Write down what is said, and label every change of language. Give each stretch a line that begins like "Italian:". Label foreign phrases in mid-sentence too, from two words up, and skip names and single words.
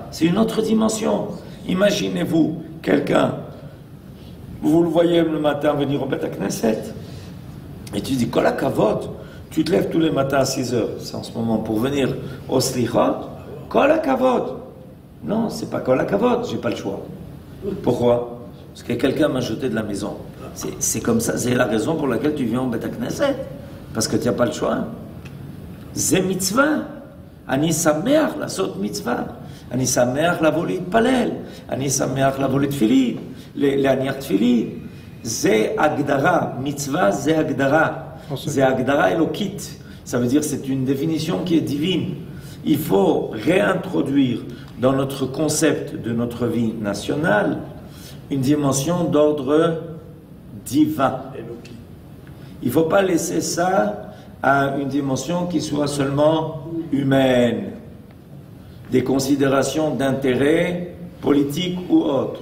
French: C'est une autre dimension. Imaginez-vous, quelqu'un, vous le voyez le matin venir au Beth Knesset, et tu dis,
Hebrew: כל הכבוד,
French: tu te lèves tous les matins à 6 heures, c'est en ce moment pour venir au Slichot,
Hebrew: כל הכבוד.
French: Non, c'est pas
Hebrew: כל הכבוד,
French: j'ai pas le choix. Pourquoi? Parce que quelqu'un m'a jeté de la maison. C'est comme ça, c'est la raison pour laquelle tu viens au Beth Knesset. Parce que tu n'as pas le choix. C'est mitzvah.
Hebrew: אני שמח לעשות מצוה. אני שמח לבוא להתפלל. אני שמח לבוא לתפילין. להניח תפילין. זה הגדרה.
French: Mitzvah, c'est הגדרה. C'est
Hebrew: הגדרה אלוקית.
French: Ça veut dire que c'est une définition qui est divine. Il faut réintroduire dans notre concept de notre vie nationale une dimension d'ordre divin. Il ne faut pas laisser ça à une dimension qui soit seulement humaine, des considérations d'intérêt politique ou autre.